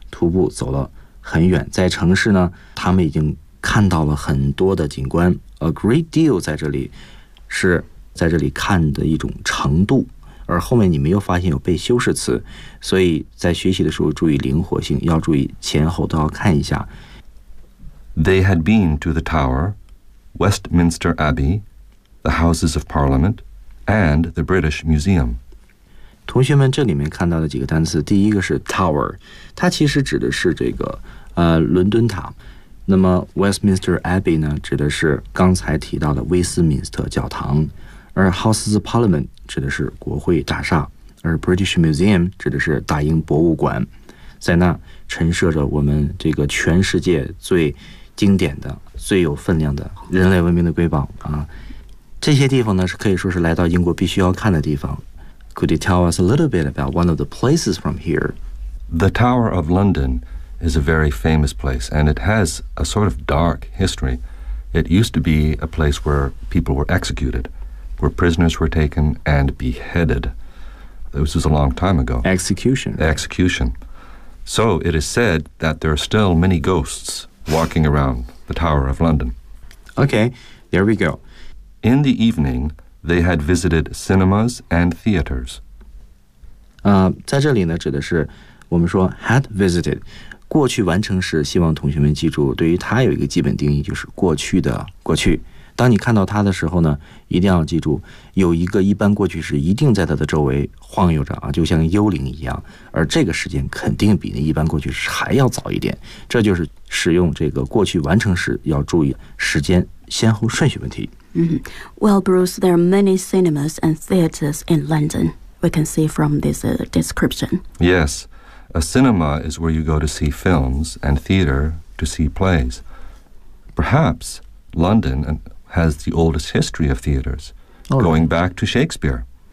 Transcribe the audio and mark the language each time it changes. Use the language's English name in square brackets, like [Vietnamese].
[Chinese] 徒步走了很远，在城市呢，他们已经看到了很多的景观。 [English] A great deal [Chinese] 在这里是在这里看的一种程度，而后面你没有发现有被修饰词，所以在学习的时候注意灵活性，要注意前后都要看一下。 [English] They had been to the Tower, Westminster Abbey, the Houses of Parliament, and the British Museum. [Chinese] 同学们这里面看到的几个单词，第一个是 Tower， 它其实指的是这个伦敦塔。那么 Westminster Abbey 呢，指的是刚才提到的威斯敏斯特教堂，而 Houses of Parliament 指的是国会大厦，而 British Museum 指的是大英博物馆，在那陈设着我们这个全世界最经典的、最有分量的人类文明的瑰宝啊。这些地方呢，是可以说是来到英国必须要看的地方。 [English] Could you tell us a little bit about one of the places from here? The Tower of London. Is a very famous place, and it has a sort of dark history. It used to be a place where people were executed. where prisoners were taken and beheaded. This was a long time ago. Execution. Execution. So it is said that there are still many ghosts walking around the Tower of London. Okay, there we go. In the evening, they had visited cinemas and theaters. [Chinese] 在这里呢，指的是我们说 had visited， 过去完成时，希望同学们记住，对于它有一个基本定义，就是过去的过去。当你看到它的时候呢，一定要记住，有一个一般过去时一定在它的周围晃悠着啊，就像幽灵一样。而这个时间肯定比那一般过去时还要早一点，这就是使用这个过去完成时要注意时间先后顺序问题。 [English] Well, Bruce, there are many cinemas and theaters in London. We can see from this description. Yes, a cinema is where you go to see films and theater to see plays. Perhaps London has the oldest history of theaters, going back to Shakespeare.